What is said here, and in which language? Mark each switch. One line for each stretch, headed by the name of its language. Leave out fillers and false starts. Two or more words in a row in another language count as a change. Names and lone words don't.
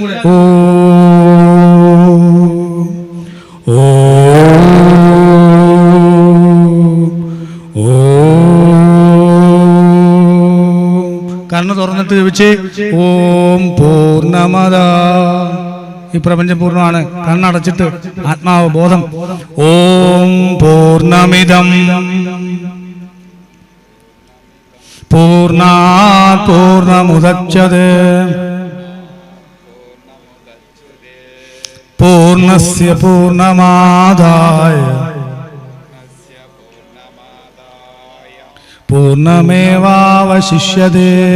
Malayalam: കണ്ണ് തുറന്നിട്ട് ജപിച്ചേ.
Sanskrit: ഓം പൂർണ്ണമദ.
Malayalam: ഈ പ്രപഞ്ചം പൂർണ്ണമാണ്. കണ്ണടച്ചിട്ട് ആത്മാവ് ബോധം.
Sanskrit: ഓം പൂർണ്ണമിദം പൂർണ്ണാത് പൂർണ്ണമുദച്യതേ പൂർണ്ണസ്യ പൂർണ്ണമാദായ പൂർണ്ണമേവാവശിഷ്യതേ.